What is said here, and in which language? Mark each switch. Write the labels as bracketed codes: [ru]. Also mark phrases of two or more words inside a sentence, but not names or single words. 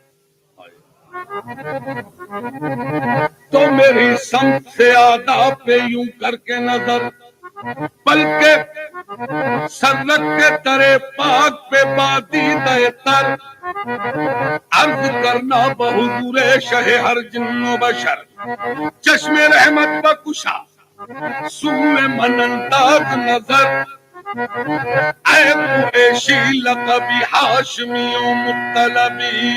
[ur] تو میری سمت سے آداب پہ یوں کر کے نظر, بلکہ سر رکھ کے ترے پاک پہ بادیدہ تر عرض کرنا بحضور شہ ہر جن و بشر. [fa] چشم رحمت بکشا سوئے من انداز نظر, اے قریشی لقبی ہاشمی و مطلبی.